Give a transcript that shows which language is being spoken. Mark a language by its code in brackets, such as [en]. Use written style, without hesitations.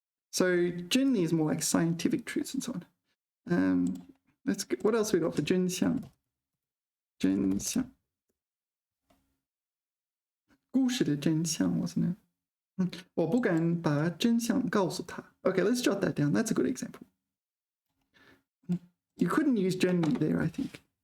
[en] So generally is more like scientific truths and so on. Let's go. What else we got for 真相? [zh] 真相. 故事的真相 [en] wasn't it? [zh] 我不敢把真相告诉他. [en] Okay, let's jot that down. That's a good example. You couldn't use generally there, I think.